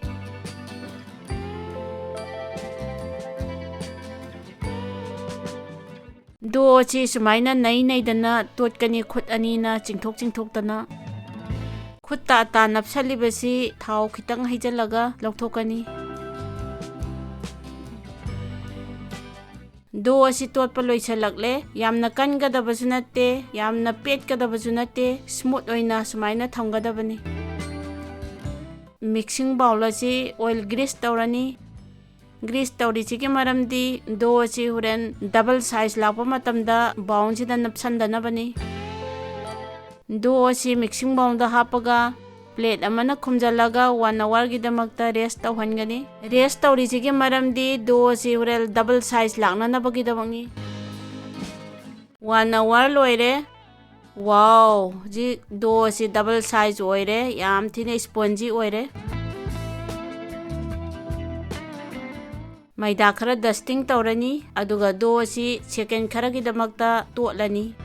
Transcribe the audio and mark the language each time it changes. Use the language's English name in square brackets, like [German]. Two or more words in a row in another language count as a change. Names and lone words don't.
[Manipuri] do chi sumaina nei dana totkani khut ani na chingthok tana khutta ta napsalibasi thau khitang haijalaga lokthokani do asi totpa loisalakle yamna kangadabasu natte yamna petkadabasu natte smooth oina sumaina thamgadabani [English] mixing bowl [Manipuri] asi [English] oil grease [Manipuri] tawrani grease tawrisiga maramdi do asi huren [English] double size [Manipuri] lakpa matamda bowl sida napsandanabani do asi [English] mixing bowl [Manipuri] da hapaga plate amana khumjalaga 1 hour gi damakta rest tawhangani rest tawrisiga maramdi do asi hurel [English] double size [Manipuri] laknanabagi damakni 1 hour loire wow ji do asi [English] double size [Manipuri] oire yam thine spongy oire maida khara dusting tawrani aduga do asi second khara gi damakta totlani